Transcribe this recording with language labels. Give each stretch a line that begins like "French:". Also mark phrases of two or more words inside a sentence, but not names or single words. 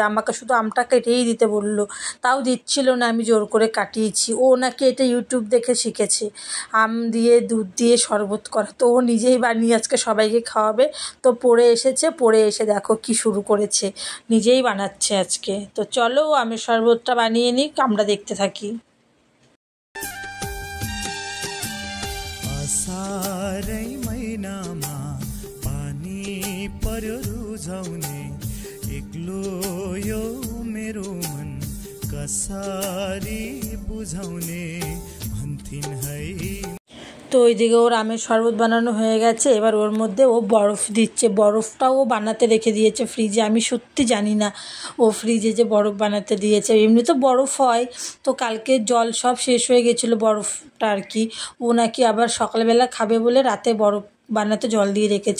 Bangla: আমাকে শুধু আমটা কেটেই দিতে বললো, তাও দিচ্ছিল না, আমি জোর করে কাটিয়েছি। ও নাকি এটা ইউটিউব দেখে শিখেছে, আম দিয়ে দুধ দিয়ে শরবত করা। তো ও নিজেই বানিয়ে আজকে সবাইকে খাওয়াবে। তো পড়ে এসেছে, পড়ে এসে দেখো কি শুরু করেছে, নিজেই বানাচ্ছে আজকে। তো চলো আমের শরবতটা বানিয়ে নিই, আমরা দেখতে থাকি।
Nepali: सारै महिनामा पानी पर्यो रुझाउने एक्लो यो मेरो मन कसरी बुझाउने भन्थिन् है।
Bangla: তো ওইদিকে ওর আমের শরবত বানানো হয়ে গেছে। এবার ওর মধ্যে ও বরফ দিচ্ছে। বরফটাও ও বানাতে রেখে দিয়েছে ফ্রিজে। আমি সত্যি জানি না ও ফ্রিজে যে বরফ বানাতে দিয়েছে। এমনি তো বরফ হয়, তো কালকে জল সব শেষ হয়ে গেছিলো বরফটা আর কি। ও নাকি আবার সকালবেলা খাবে বলে রাতে বরফ বানাতে জল দিয়ে রেখেছে।